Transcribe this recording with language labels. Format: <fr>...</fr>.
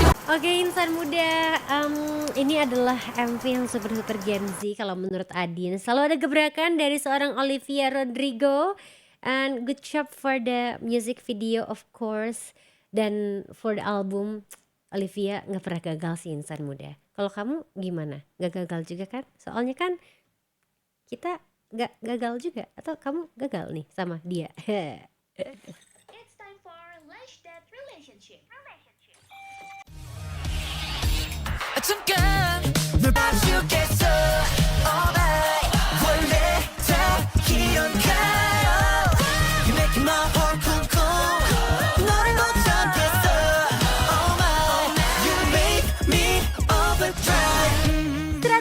<id>Oke insan muda, ini adalah MV yang super Gen Z kalau menurut Adin. Selalu ada gebrakan dari seorang Olivia Rodrigo.</id> <en>And good job for the music video of course.</en> <id>Dan</id> <en>for the album,</en> <id>Olivia gak pernah gagal sih insan muda. Kalau kamu gimana? Gak gagal juga kan? Soalnya kan kita gak gagal juga. Atau kamu gagal nih sama dia?</id> <en>It's time for Lash That Relationship.</en> <ko>잠깐 널 봐주겠어</ko> <en>Alright</en> <ko>원래 다 이런가요</ko> <en>You making my heart cool cool</en> <ko>너를 못 참겠어</ko> <en>Oh my You make me overdrive</en>